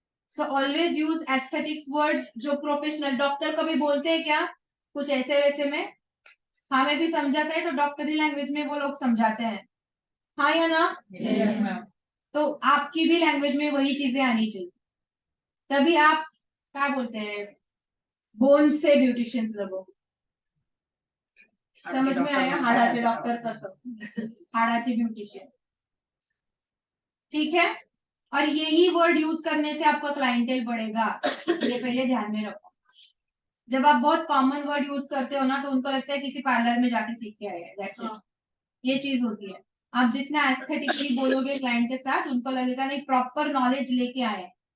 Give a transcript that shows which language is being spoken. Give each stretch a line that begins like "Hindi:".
Hindi: So always use aesthetics words जो professional doctor कभी बोलते हैं क्या कुछ ऐसे वैसे में, हमें भी समझाता है तो डॉक्टरी लैंग्वेज में वो लोग समझाते हैं, हाँ या ना? तो आपकी भी लैंग्वेज में वही चीजें आनी चाहिए, तभी आप क्या बोलते हैं बोन से ब्युटिशियन्स लगो। समझ में आया?
Marathi: हाडाचे डॉक्टर कसं, हाडाचे ब्युटिशियन,
Hindi: ठीक है। और यही वर्ड यूज करने से आपका क्लाइंटेल बढ़ेगा, ये पहले ध्यान में रखो। जब आप बहुत कॉमन वर्ड यूज करते हो ना तो उनको लगता है किसी पार्लर में जाके सीख के आए हैं,
English: that's it।
Hindi: ये चीज होती है। आप जितना एस्थेटिकली बोलोगे क्लाइंट के साथ, उनको लगेगा नहीं प्रॉपर नॉलेज लेके आए हैं।